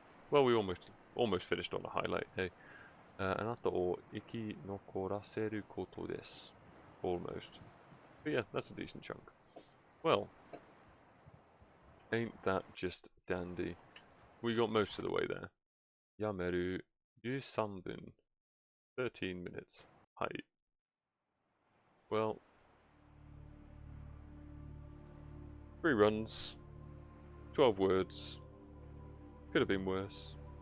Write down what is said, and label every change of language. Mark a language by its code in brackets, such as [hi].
[en] Well, we almost finished on a highlight. Hey. [ja] あなたを生き残らせることです。 [en] Almost. But yeah, that's a decent chunk. Well, ain't that just dandy? We got most of the way there. [ja] Yameru, 13 分. [en] 13 minutes. Hi. Well, 3 runs, 12 words. Could have been worse.